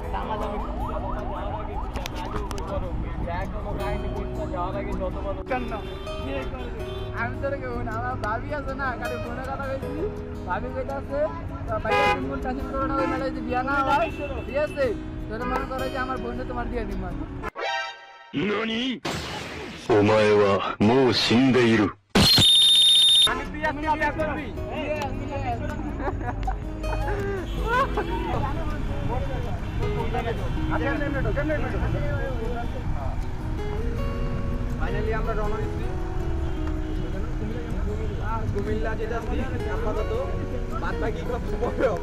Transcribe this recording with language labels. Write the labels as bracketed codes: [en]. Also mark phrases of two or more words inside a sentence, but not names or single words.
[bn] আমি তোর আমার ভাবি আছে না, কারো ফোনে কথা বলছি, ভাবি কইতে আছে বিয়া না হয়, ঠিক আছে, তোর মনে করে যে আমার বোনটা তোমার দিয়ে দিব। [ja] お前はもう死んでいる。 [bn] আমি বিয়া বিয়া করবি? ফাইনালি আমরা রওনা দিচ্ছি কুমিল্লা যেটা আপাতত, বাদ বাকি সব পরে হবে।